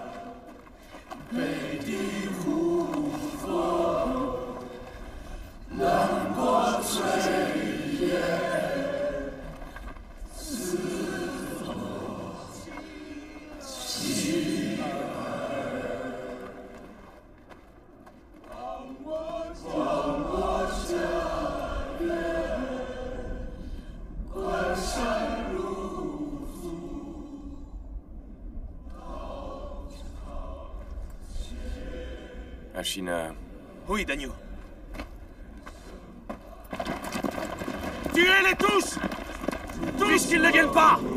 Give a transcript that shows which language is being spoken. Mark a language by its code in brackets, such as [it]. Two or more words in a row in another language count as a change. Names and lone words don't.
[zh] 北地呼风，南国炊烟，四方妻儿，望我家园。关山入祖， [fr] Ashina. Oui, Dagnou. Tuez-les tous! Puisqu'ils ne viennent pas!